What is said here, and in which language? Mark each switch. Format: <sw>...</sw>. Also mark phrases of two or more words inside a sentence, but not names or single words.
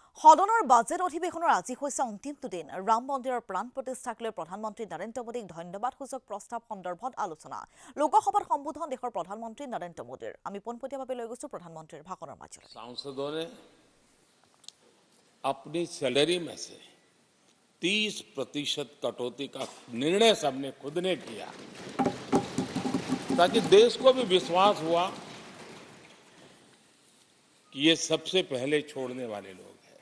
<as>সদনৰ বাজেট অধিৱেশনৰ আজি হৈছে অন্তিমটো দিন। ৰাম মন্দিৰৰ প্ৰাণ প্ৰতিষ্ঠাক লৈ প্ৰধানমন্ত্ৰী নৰেন্দ্ৰ মোদীক ধন্যবাদসূচক প্ৰস্তাৱ সন্দৰ্ভত আলোচনা। লোকসভাত সম্বোধন দেশৰ প্ৰধানমন্ত্ৰী নৰেন্দ্ৰ মোদীৰ। আমি পোনপটীয়াভাৱে লৈ গৈছো প্ৰধানমন্ত্ৰীৰ ভাষণৰ মাজলৈ।</as> <hi>सांसदों ने अपनी सैलरी में से 30% कटौती का निर्णय सबने खुद ने किया, ताकि देश को भी विश्वास हुआ कि ये सबसे पहले छोड़ने वाले लोग हैं।</hi>